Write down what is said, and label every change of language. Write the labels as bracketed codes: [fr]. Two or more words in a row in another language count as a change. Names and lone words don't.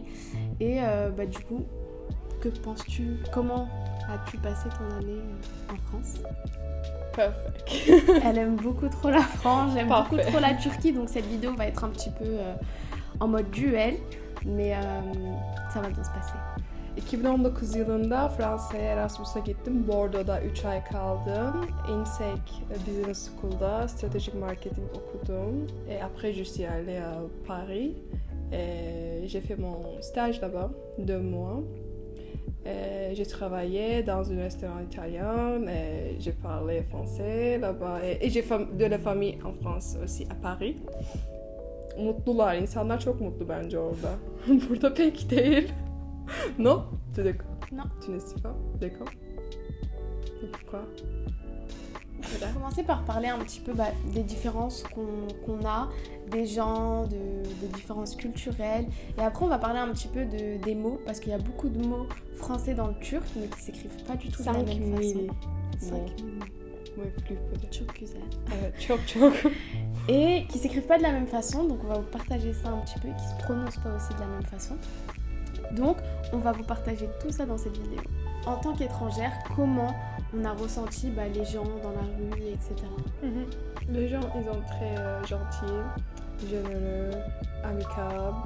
[fr] Et du coup, que penses-tu? Comment as-tu passé ton année en France? Perfect. Elle aime beaucoup trop la France, j'aime Parfait. beaucoup trop la Turquie, donc cette vidéo va être un petit peu en mode duel, mais ça va bien se passer. [tr] 2019 yılında Fransa'ya Erasmus'a gittim. Bordeaux'da 3 ay kaldım. INSEC Business School'da [fr] stratégique marketing [tr] okudum. [fr] Et après, je suis allée à Paris. Et j'ai fait mon stage là-bas, 2 mois. Et j'ai travaillé dans un restaurant italien. Et j'ai parlé français là-bas. Et j'ai de la famille en France aussi, à Paris. [tr] Mutlular, insanlar çok mutlu bence orada. Burada pek değil. [fr] Non? Tu es d'accord? Non. Tu ne suis pas d'accord? Pourquoi? On va commencer par parler un petit peu des différences qu'on a, des gens, des différences culturelles. Et après, on va parler un petit peu des mots, parce qu'il y a beaucoup de mots français dans le turc, mais qui s'écrivent pas du tout de la même 5 façon. 000. 5 000. Oui, plus peut-être. [tr] Çok güzel. Çok. [fr] Et qui s'écrivent pas de la même façon, donc on va vous partager ça un petit peu, et qui se prononcent pas aussi de la même façon. Donc, on va vous partager tout ça dans cette vidéo. En tant qu'étrangère, comment on a ressenti les gens dans la rue, etc. Les gens, ils sont très gentils, généreux, amicables.